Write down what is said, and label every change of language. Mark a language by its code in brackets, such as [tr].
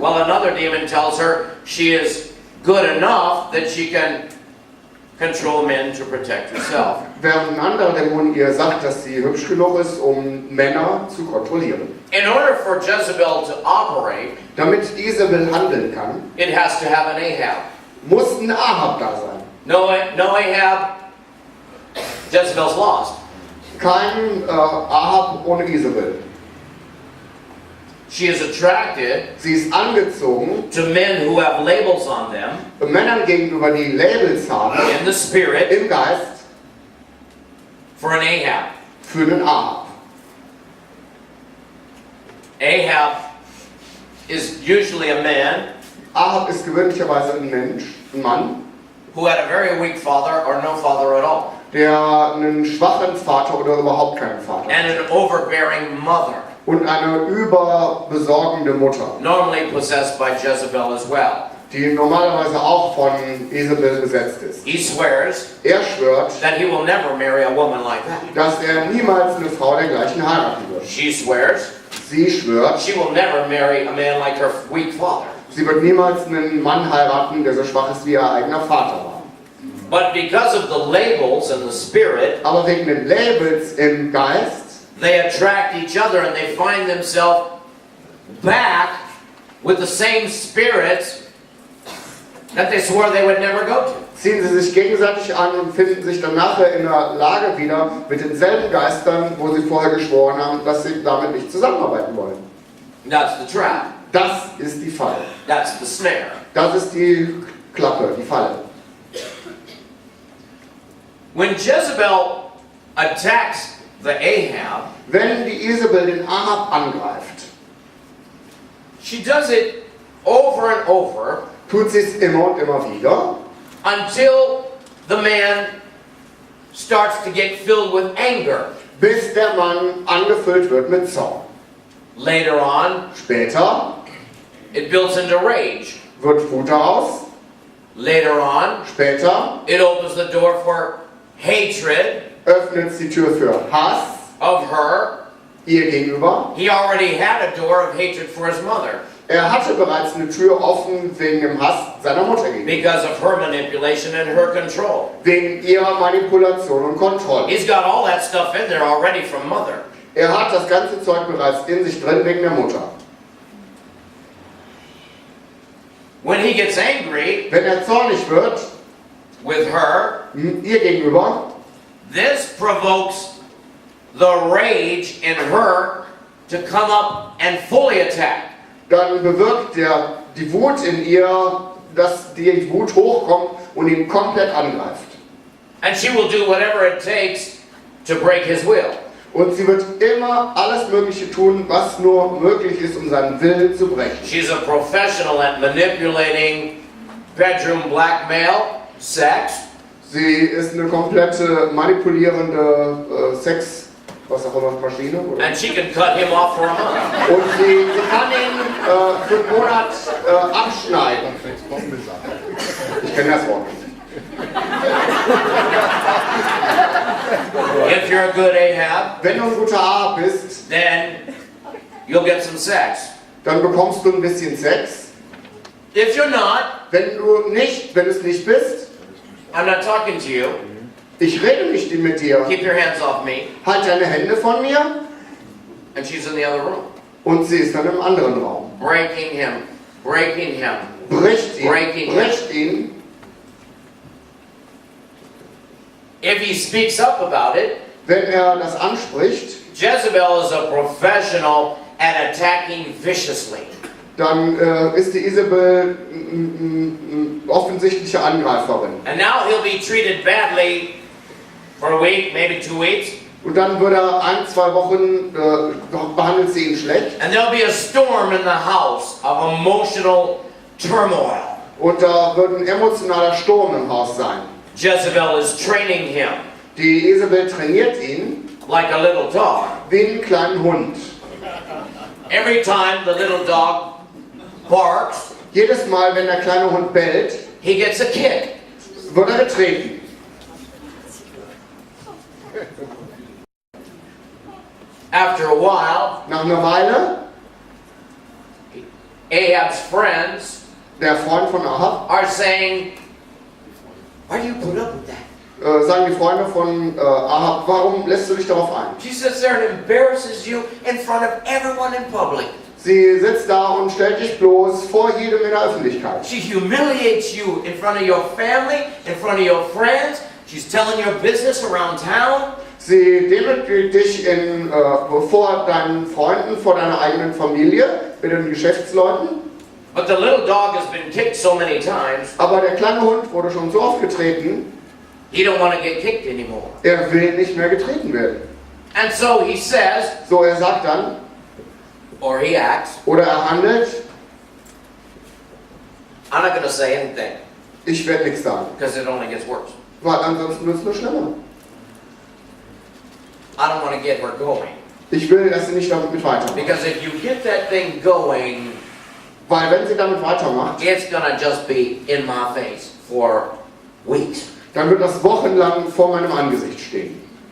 [en] Well, another demon tells her she is good enough that she can control men to protect herself. [de] Während ein anderer Dämon ihr sagt, dass sie hübsch genug ist, um Männer zu kontrollieren. [en] In order for Jezebel to operate, [de] Damit Isabel handeln kann, [en] it has to have an Ahab. [de] muss ein Ahab da sein. [en] No Ahab, Jezebel's lost. [de] Kein Ahab ohne Isabel. [en] She is attracted [de] Sie ist angezogen [en] to men who have labels on them [de] Männern gegenüber, die Labels haben, [en] in the spirit [de] im Geist, [en] for an Ahab. [de] für einen Ahab. [en] Ahab is usually a man [de] Ahab ist gewöhnlicherweise ein Mensch, ein Mann, [en] who had a very weak father or no father at all, [de] der einen schwachen Vater oder überhaupt keinen Vater [en] and [de] hat. [en] an overbearing mother, [de] Und eine überbesorgende Mutter, [en] normally possessed by Jezebel as well. [de] die normalerweise auch von Isabel besetzt ist. [en] He swears [de] Er schwört, [en] that he will never marry a woman like that. [de] dass er niemals eine Frau dergleichen heiraten wird. [en] She swears [de] Sie schwört, [en] she will never marry a man like her weak father. [de] sie wird niemals einen Mann heiraten, der so schwach ist wie ihr eigener Vater war. [en] But because of the labels and the spirit, [de] Aber wegen den Labels im Geist [en] they attract each other and they find themselves back with the same spirits that they swore they would never go to. [de] ziehen sie sich gegenseitig an und finden sich dann nachher in der Lage wieder mit denselben Geistern, wo sie vorher geschworen haben, dass sie damit nicht zusammenarbeiten wollen. [en] That's the trap. [de] Das ist die Falle. [en] That's the snare. [de] Das ist die Klappe, die Falle. [en] When Jezebel attacks the Ahab, [de] Wenn die Isabel den Ahab angreift, [en] she does it over and over [de] tut sie es immer und immer wieder, [en] until the man starts to get filled with anger. [de] bis der Mann angefüllt wird mit Zorn. [en] Later on, [de] Später [en] it builds into rage. [de] wird Wut daraus. [en] Later on, [de] Später [en] it opens the door for hatred [de] öffnet es die Tür für Hass [en] of her. [de] ihr gegenüber. [en] He already had a door of hatred for his mother [de] Er hatte bereits eine Tür offen wegen dem Hass seiner Mutter gegenüber. [en] because of her manipulation and her control. [de] Wegen ihrer Manipulation und Kontrolle. [en] He's got all that stuff in there already from mother. [de] Er hat das ganze Zeug bereits in sich drin wegen der Mutter. [en] When he gets angry [de] Wenn er zornig wird, [en] with her, [de] ihr gegenüber, [en] this provokes the rage in her to come up and fully attack. [de] dann bewirkt die Wut in ihr, dass die Wut hochkommt und ihn komplett angreift. [en] And she will do whatever it takes to break his will. [de] Und sie wird immer alles Mögliche tun, was nur möglich ist, um seinen Willen zu brechen. [en] She's a professional at manipulating bedroom blackmail, sex, [de] Sie ist eine komplette manipulierende was auch immer, Maschine. Oder? [en] and she can cut him off for a month. [de] Und sie kann ihn für einen Monat abschneiden. Ich kenne das Wort nicht. [en] If you're a good Ahab, [de] Wenn du ein guter Ahab bist, [en] then you'll get some sex. [de] dann bekommst du ein bisschen Sex. [en] If you're not, [de] Wenn du es nicht bist, [en] I'm not talking to you. [de] ich rede nicht mit dir. [en] Keep your hands off me. [de] Halt deine Hände von mir. [en] And she's in the other room. [de] Und sie ist dann im anderen Raum. [en] Breaking him. Breaking him. [de] Bricht ihn. [en] Breaking [de] Bricht ihn. [en] If he speaks up about it, [de] Wenn er das anspricht, [en] Jezebel is a professional at attacking viciously. [de] dann ist die Isabel offensichtliche Angreiferin. [en] And now he'll be treated badly for a week, maybe 2 weeks. [de] Und dann wird er 1-2 Wochen, behandelt sie ihn schlecht. [en] And there'll be a storm in the house of emotional turmoil. [de] Und da wird ein emotionaler Sturm im Haus sein. [en] Jezebel is training him [de] Die Isabel trainiert ihn [en] like a little dog. [de] wie einen kleinen Hund. [en] Every time the little dog barks, [de] Jedes Mal, wenn der kleine Hund bellt, [en] he gets a kick. [de] wird er getreten. [en] After a while, [de] Nach einer Weile, [en] Ahab's friends [de] der Freund von Ahab, [en] are saying, why do you put up with that? [de] sagen die Freunde von Ahab, warum lässt du dich darauf ein? [en] She sits there and embarrasses you in front of everyone in public. [de] Sie sitzt da und stellt dich bloß vor jedem in der Öffentlichkeit. [en] She humiliates you in front of your family, in front of your friends. She's telling your business around town. [de] Sie demütigt dich vor deinen Freunden, vor deiner eigenen Familie, mit den Geschäftsleuten. [en] But the little dog has been kicked so many times, [de] Aber der kleine Hund wurde schon so oft getreten, [en] he don't want to get kicked anymore. [de] er will nicht mehr getreten werden. [en] And so he says, [de] So, er sagt dann, [en] or he acts, [de] oder er handelt, [en] I'm not going to say anything, [de] ich werde nichts sagen, [en] because it only gets worse. [de] weil ansonsten wird es nur schlimmer. [en] I don't want to get her going. [de] Ich will, dass sie nicht damit weitermacht. [en] Because if you get that thing going, [de] Weil wenn sie damit weitermacht, [en] it's going to just be in my face for weeks. [de] dann wird das wochenlang vor meinem Angesicht stehen.